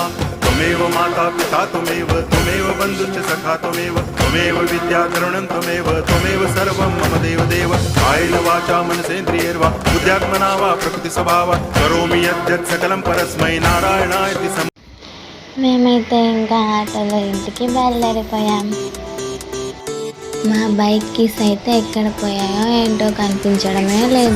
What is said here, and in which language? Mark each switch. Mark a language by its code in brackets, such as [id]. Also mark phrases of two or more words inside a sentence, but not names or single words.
[sa] त्वमेव माता पिता त्वमेव बन्धुश्च सखा त्वमेव विद्या द्रविणं त्वमेव सर्वं मम देव. कायेन वाचा मनसेन्द्रियैर्वा बुद्ध्यात्मना वा प्रकृति स्वभावात् करोमि यद्यत् सकलं परस्मै नारायणायति. [te] మేమైతే ఇంకా ఆటోలో ఇంటికి బయలుదేరిపోయాం. మా బైక్ కీస్ అయితే ఎక్కడ పోయాయో ఏంటో కనిపించడమే లేదు.